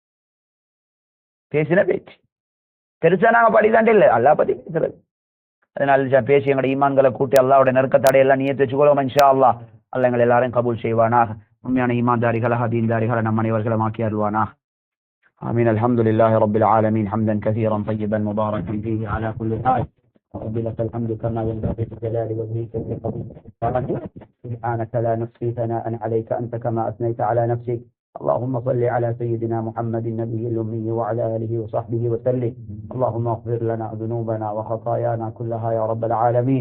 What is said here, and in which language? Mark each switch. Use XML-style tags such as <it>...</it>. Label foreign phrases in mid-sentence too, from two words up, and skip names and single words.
<ta>பெருசா நாங்க படிதாண்டே இல்லை, அல்லாஹ் பத்தி பேசுறது. அதனால பேசி எங்களோட ஈமான்களை கூட்டி அல்லாஹ்வோட நெருக்கத்தடை எல்லாம் நியத்து வச்சுக்கொள்ளும்</ta> <ar>إن شاء الله.</ar> <ta>அல்லாஹ் எங்களை எல்லாரையும் கபூல் செய்வானாக. உண்மையான ஈமான்தாரிகளாக தீன்தாரிகளை நம் அனைவர்களும் ஆக்கி அருள்வானாக.</ta> <ar>آمين. الحمد لله رب العالمين. حمدا كثيرا طيبا مباركا فيه على كل حال. رب لك الحمد كما ينبغي بجلال وجهك وكرمك. سبحانك لا نحصي ثناء عليك أنت كما أثنيت على نفسك. اللهم صل على سيدنا محمد النبي الأمي وعلى آله وصحبه وسلم. اللهم اغفر لنا ذنوبنا وخطايانا كلها يا رب العالمين.</ar>